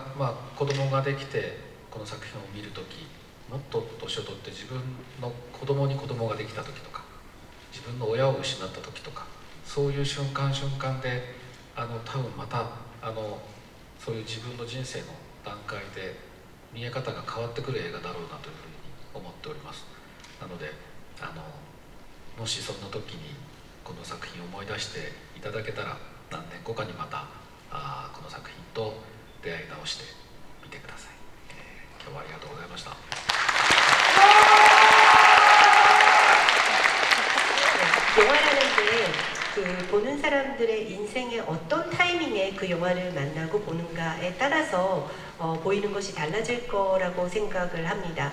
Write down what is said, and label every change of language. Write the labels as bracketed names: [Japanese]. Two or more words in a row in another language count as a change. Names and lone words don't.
[Japanese] 子供ができてこの作品を見るときもっと年を取って自分の子供に子供ができたときとか自分の親を失ったときとかそういう瞬間瞬間で多分またそういう自分の人生の段階で見え方が変わってくる映画だろうなというふうに思っております。なのでもしそんな時にこの作品を思い出していただけたら何年後かにまたこの作品と出会い直してみてください。今日はありがとうございました。 [Korean] 영화라는 게 그 보는 사람들의 인생의 어떤 타이밍에 그 영화를 만나고 보는가에 따라서 보이는 것이 달라질 거라고 생각을 합니다.